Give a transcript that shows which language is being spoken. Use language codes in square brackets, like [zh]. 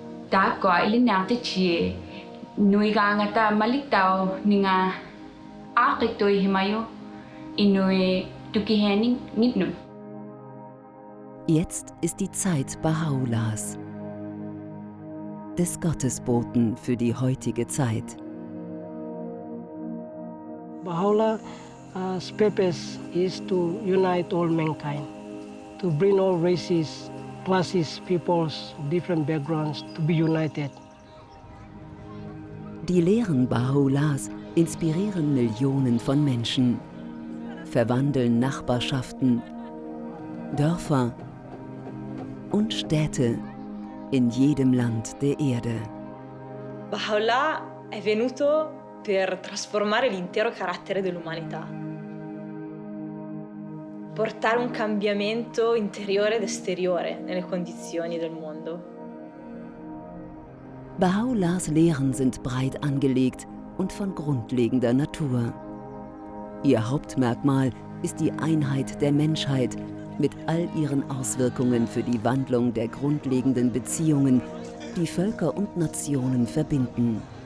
[de] Da ko ili nafte tie. Nui gangata maliktao ninga akitoi himayo inui tuki hening mitnu. Jetzt ist die Zeit Bahá'u'lláhs, des Gottesboten für die heutige Zeit. [en] Bahá'u'llah's purpose is to unite all mankind, to bring all races, classes, peoples, different backgrounds to be united. [de] Die Lehren Bahá'u'lláhs inspirieren Millionen von Menschen, verwandeln Nachbarschaften, Dörfer und Städte in jedem Land der Erde. [it] Bahá'u'lláh è venuto per trasformare l'intero carattere dell'umanità, portare un cambiamento interiore ed esteriore nelle condizioni del mondo. [de] Bahá'u'lláhs Lehren sind breit angelegt und von grundlegender Natur. Ihr Hauptmerkmal ist die Einheit der Menschheit mit all ihren Auswirkungen für die Wandlung der grundlegenden Beziehungen, die Völker und Nationen verbinden.